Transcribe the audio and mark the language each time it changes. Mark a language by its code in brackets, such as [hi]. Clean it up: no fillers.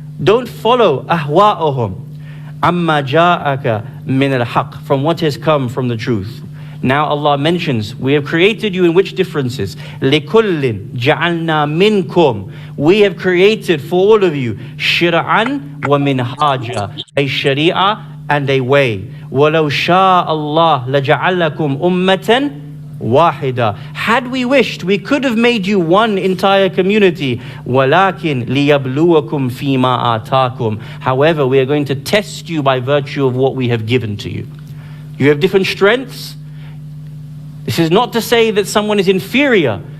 [en] Don't follow [ar] أَهْوَاءَهُمْ عَمَّا جَاءَكَ مِنَ الْحَقِّ, [en] from what has come from the truth. Now Allah mentions, we have created you in which differences? [ar] لِكُلٍّ جَعَلْنَا مِنْكُمْ. [en] We have created for all of you [ar] شِرْعًا وَمِنْهَاجًا, [en] a sharia and a way. [ar] وَلَوْ شَاءَ اللَّهُ لَجَعَلَكُمْ أُمَّةً wahida. [en] Had we wished, we could have made you one entire community. [ar] وَلَكِنْ لِيَبْلُوَكُمْ فِي مَا آتَاكُمْ. [en] However, we are going to test you by virtue of what we have given to you. You have different strengths. This is not to say that someone is inferior.